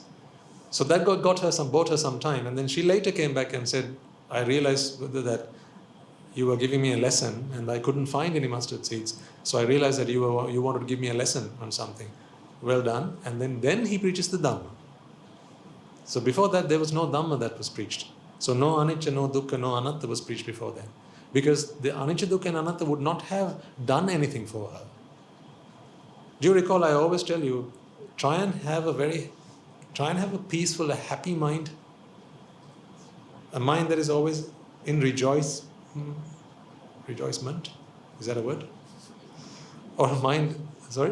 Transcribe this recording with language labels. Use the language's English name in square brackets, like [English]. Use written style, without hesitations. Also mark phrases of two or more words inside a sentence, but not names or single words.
[English] So that bought her some time, and then she later came back and said, "I realized, Buddha, that you were giving me a lesson and I couldn't find any mustard seeds. So I realized that you wanted to give me a lesson on something. Well done." And then he preaches the Dhamma. So before that, there was no Dhamma that was preached. So no anicca, no dukkha, no anatta was preached before then. Because the anicca, dukkha and anatta would not have done anything for her. Do you recall, I always tell you, try and have a peaceful, a happy mind. A mind that is always in rejoicement. Is that a word? Or a mind, sorry?